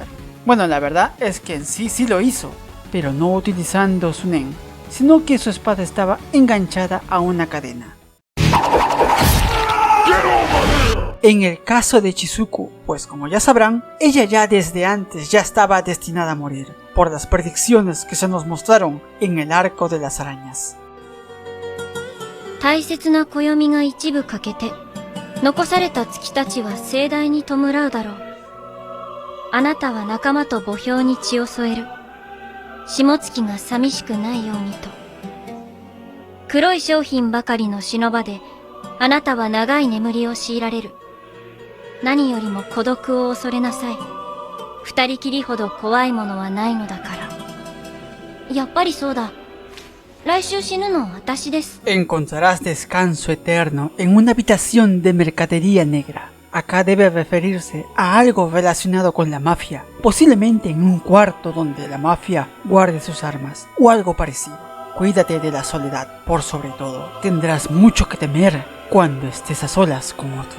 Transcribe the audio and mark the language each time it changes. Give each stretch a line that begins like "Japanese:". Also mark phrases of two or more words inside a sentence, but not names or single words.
Spanish: Bueno, la verdad es que en sí lo hizo, pero no utilizando su Nen, sino que su espada estaba enganchada a una cadena. En el caso de Chizuku, pues como ya sabrán, ella ya desde antes ya estaba destinada a morir, por las predicciones que se nos mostraron en el arco de las arañas.
Japanese: 大切な暦が一部欠けて、残された月たちは盛大に弔うだろう。あなたは仲間と墓標に血を添える。下月が寂しくないようにと。黒い商品ばかりの忍ばで、あなたは長い眠りを強いられる。何よりも孤独を恐れなさい。二人きりほど怖いものはないのだから。やっぱりそうだ。来週死ぬのは私です。
Spanish: Encontrarás descanso eterno en una habitación de mercadería negra. Acá debe referirse a algo relacionado con la mafia, posiblemente en un cuarto donde la mafia guarde sus armas, o algo parecido. Cuídate de la soledad, por sobre todo. Tendrás mucho que temer cuando estés a solas con otro.